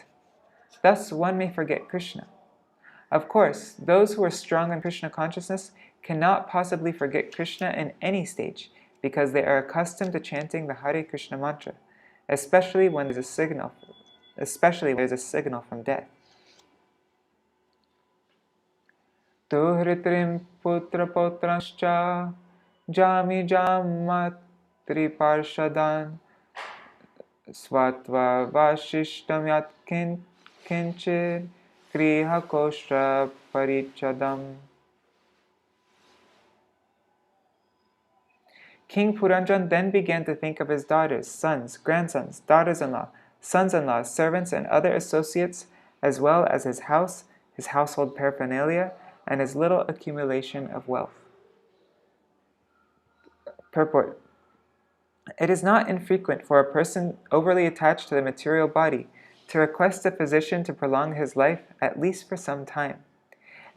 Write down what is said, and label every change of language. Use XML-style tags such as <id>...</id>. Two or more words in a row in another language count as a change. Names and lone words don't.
<en>Thus, one may forget Krishna. Of course, those who are strong in Krishna consciousness cannot possibly forget Krishna in any stage because they are accustomed to chanting the Hare Krishna mantra, especially when there's a signal from death.</en> <sa>तु हृत्रिम् पुत्र पौत्रांश्च जामि जामातृ पार्षदान् स्वत्व वशिष्टं यत् किञ्चिर् क्रिह कोश्र परिच्छदम्.</sa> <en>King Puranjan then began to think of his daughters, sons, grandsons, daughters-in-law, sons-in-law, servants, and other associates, as well as his house, his household paraphernalia, and his little accumulation of wealth. Purport. It is not infrequent for a person overly attached to the material body to request a physician to prolong his life at least for some time.</en>